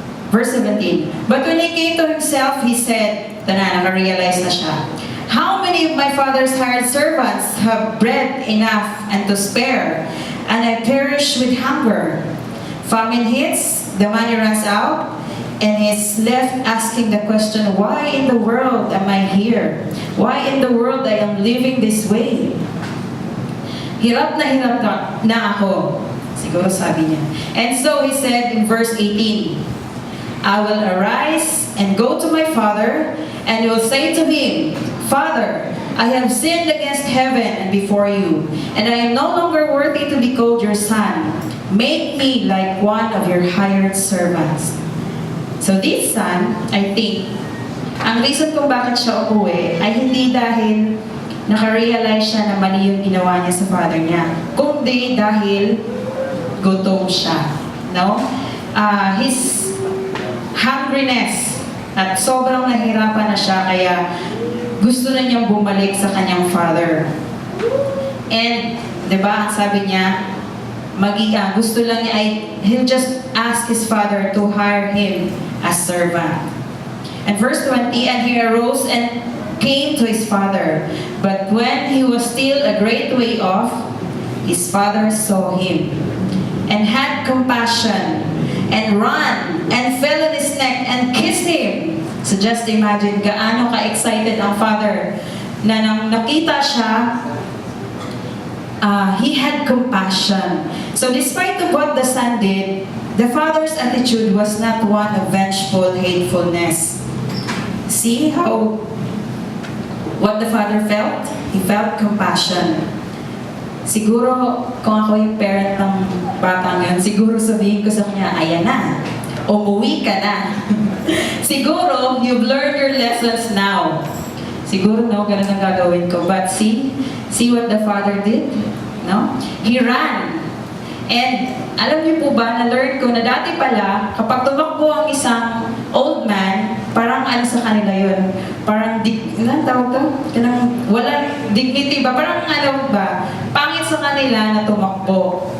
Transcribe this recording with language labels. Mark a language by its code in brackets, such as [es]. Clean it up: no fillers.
[en] Verse 17, but when he came to himself, he said, [tl] naka-realize na siya, [en] how many of my father's hired servants have bread enough and to spare, and I perish with hunger? Famine hits, the money runs out, and he's left asking the question, why in the world am I here? Why in the world I am living this way? [tl] Hirap na ako, siguro sabi niya. [en] And so he said in verse 18, I will arise and go to my father, and will say to him, Father, I have sinned against heaven and before you, and I am no longer worthy to be called your son. Make me like one of your hired servants. So this son, I think, [tl] ang reason kung bakit siya umuwi ay hindi dahil nakarealize siya na mali yung ginawa niya sa father niya, kundi dahil gutom siya. No? [en] His hungriness [tl] At sobrang nahirapan na siya, kaya gusto na niyang bumalik sa kanyang father. [en] And, [tl] di ba, ang sabi niya, gusto lang niya ay, [en] he'll just ask his father to hire him as servant. And verse 20, and he arose and came to his father. But when he was still a great way off, his father saw him and had compassion and ran and fell on his neck and kissed him. So just imagine [tl] gaano ka-excited ang father na nang nakita siya, [en] he had compassion. So despite of what the son did, the father's attitude was not one of vengeful hatefulness. See how what the father felt? He felt compassion. [tl] Siguro, kung ako yung parent ng batang yun, siguro sabihin ko sa kanya, ayan na, umuwi ka na. Siguro, [en] you've learned your lessons now. [tl] Siguro, no, ganun ang gagawin ko. [en] But see what the father did? No? He ran. [tl] And alam niyo po ba, na-learn ko na dati pala, kapag tumakbo ang isang old man, parang ano sa kanila yun? Parang, ano tawag to? Walang dignity ba? Parang ano ba? Pangit sa kanila na tumakbo.